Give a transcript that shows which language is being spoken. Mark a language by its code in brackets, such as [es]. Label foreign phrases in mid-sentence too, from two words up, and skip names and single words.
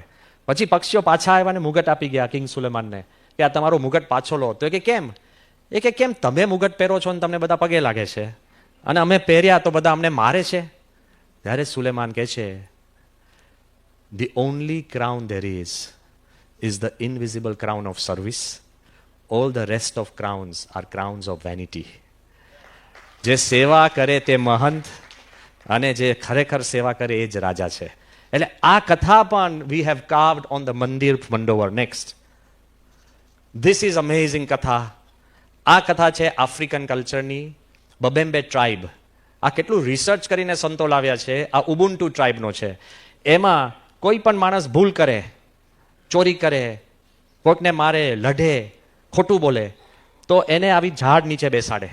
[gu] પછી પક્ષીઓ પાછા આવ્યા અને મુગટ આપી ગયા કિંગ સુલેમાનને કે આ તમારો મુગટ પાછો લો. તો એ કે કેમ? એ કે કેમ તમે મુગટ પહેરો છો ને તમને બધા પગે લાગે છે, અને અમે પહેર્યા તો બધા અમને મારે છે. ત્યારે સુલેમાન કહે છે, [en] the only crown there is the invisible crown of service. All the rest of crowns are crowns of vanity. [gu] જે સેવા કરે તે મહંત અને જે ખરેખર સેવા કરે એ જ રાજા છે. એટલે આ કથા પણ [en] we have carved on the [gu] મંદિર મંડોવર. [en] Next, this is amazing કથા. [gu] આ કથા છે [en] African culture, [gu] બબેમ્બે ટ્રાઇબ. આ કેટલું રિસર્ચ કરીને સંતો લાવ્યા છે. આ ઉબુન્ટુ ટ્રાઇબનો છે. એમાં કોઈ પણ માણસ ભૂલ કરે, ચોરી કરે, કોઈકને મારે, લઢે, ખોટું બોલે, તો એને આવી ઝાડ નીચે બેસાડે.